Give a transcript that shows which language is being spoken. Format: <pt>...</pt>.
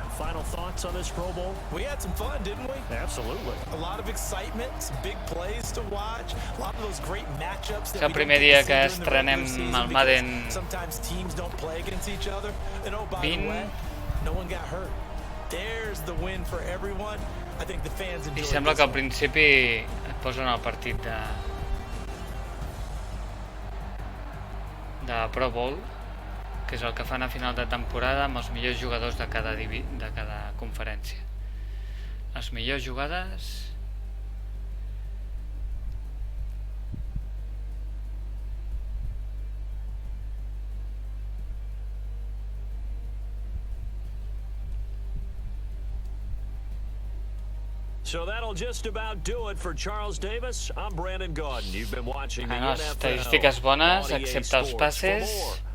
<en>Final thoughts on this Pro Bowl? We had some fun, didn't we? Absolutely. A lot of excitement, some big plays to watch, a lot of those great matchups that</en> <ca>És el primer dia que estrenem el Madden</ca> <en>sometimes teams don't play against each other. And oh, by the way, no one got hurt. There's the win for everyone. I think the fans enjoy.</en> <ca>I sembla que al principi et posen el partit de Pro Bowl, que és el que fan a final de temporada amb els millors jugadors de cada conferència. Les millors jugades...</ca> <en>So that'll just about do it for Charles Davis. I'm Brandon Gaudin. You've been watching the NFL.</en> <ca>Estadístiques bones, excepte els passes.</ca>